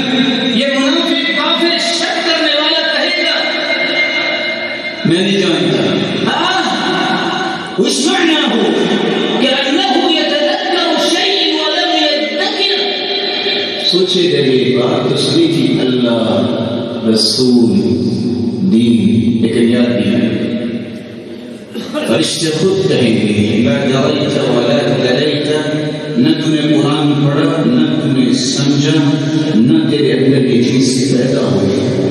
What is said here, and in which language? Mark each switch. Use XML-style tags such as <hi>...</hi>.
<ur>یہ منافق کافر شک کرنے والا کہے گا میں نہیں جانتا.</ur> <ar>وش معناه كأنه يتذكر شيء ولم يذكر.</ar> <ur>سوچے جگہ بات تو سنی تھی، اللہ، رسول، دین، لیکن یاد نہیں. فرشتے خود کہیں گے</ur> <ar>لا دريت ولا تليت،</ar> <ur>نہ تم نے قرآن پڑھا، نہ تم نے سمجھا، نہ تیرے اندر یہ چیز پیدا ہوئی.</ur>